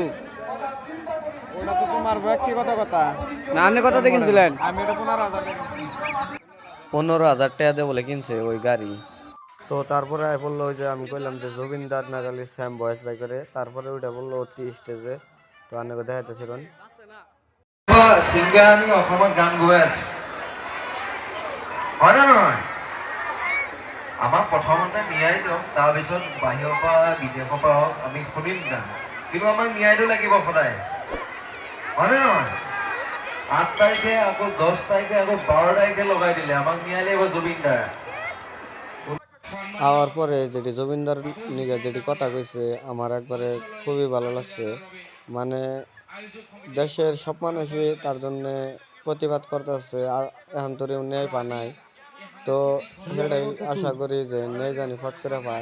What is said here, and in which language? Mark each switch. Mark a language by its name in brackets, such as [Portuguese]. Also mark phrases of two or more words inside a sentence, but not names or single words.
[Bangla] ওটা তো তোমার ব্যক্তিগত কথা। না আপনি কত দিয়ে কিনছিলেন? আমি এটা 15,000 টাকা। 15,000 টাকা দিয়ে বলে কিনছে ওই গাড়ি। তো তারপরে বললো ওই যে আমি কইলাম যে জুবিনদার নাগালি স্যাম বয়েস বাই করে, তারপরে ওইটা বললো অতি স্টেজে। তো আপনাকে দেখাইতেছিলেন [Assamese] ছিংগাৰ আমি অসমত গান গাই আছো, হয় নে নহয়? আমাক প্ৰথমতে ন্যায় দিয়ক, তাৰপিছত বাহিৰৰ পৰা বিদেশৰ পৰা হওক আমি শুনিম গান, কিন্তু আমাক ন্যায়টো লাগিব সদায়, হয় নে নহয়? 8 তাৰিখে আকৌ 10 তাৰিখে আকৌ 12 তাৰিখে লগাই দিলে, আমাক ন্যায় লাগিব জুবিনদাৰ। [Bangla] আওয়ার পরে যেটি জুবিনদার নিগে যেটি কথা কইছে আমার একবারে খুবই ভালো লাগছে, মানে দেশের সব মানুষই তার জন্য প্রতিবাদ করতেছে, এখন তোর ন্যায় পা নাই, তো সেটাই আশা করি যে ন্যায় জানি ফট করে পায়।